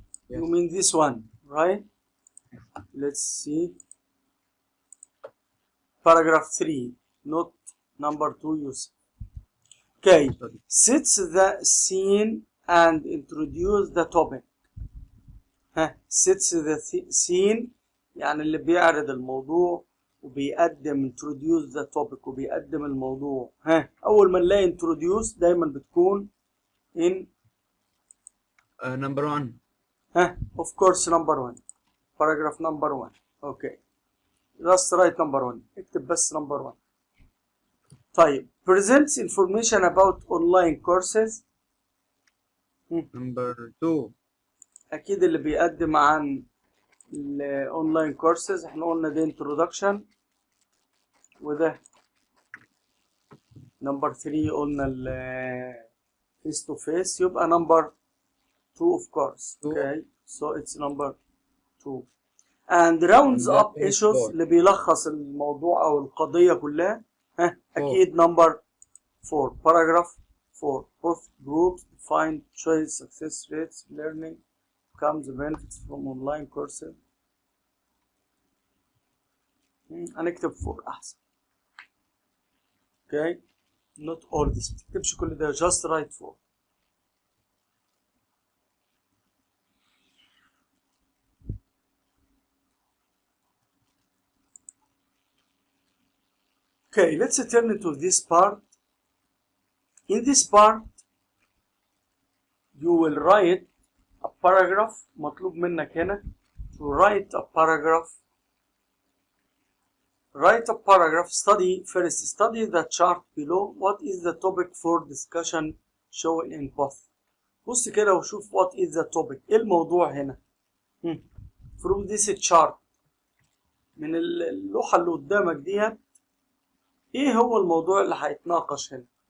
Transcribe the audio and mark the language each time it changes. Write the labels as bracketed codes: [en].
[en] Yes. You mean this one, right? Let's see. Paragraph 3, not number 2, Yusuf. Okay, sets the scene and introduce the topic. Sets the scene [ar] يعني اللي بيعرض الموضوع وبيقدم [en] introduce the topic [ar] وبيقدم الموضوع. أول ما نلاقي introduce دايما بتكون in [en] Number 1. of course number 1. Paragraph number 1. Okay. Just write number 1. [ar] اكتب بس number 1. [en] طيب. Presents information about online courses. Number 2. [ar] أكيد اللي بيقدم عن الاونلاين كورسز احنا قلنا ده introduction وده نمبر 3 قلنا ال face to face يبقى نمبر 2 [en] of course. Okay, so it's number 2 and rounds up issues [ar] اللي بيلخص الموضوع او القضية كلها. [en] اكيد number 4 paragraph 4 both groups find choice success rates learning comes benefits from online courses. [ar] هنكتب 4 أحسن. [en] Okay, not all this. [ar] متكتبش كل ده, [en] just write 4. Okay, let's turn into this part. In this part, you will write a paragraph. [ar] مطلوب منك هنا [en] to write a paragraph. Write a paragraph. Study the chart below. What is the topic for discussion shown in both? [ar] بص كده وشوف [en] what is the topic، [ar] ايه الموضوع هنا. [en] from this chart، [ar] من اللوحة اللي قدامك ديت ايه هو الموضوع اللي هيتناقش هنا.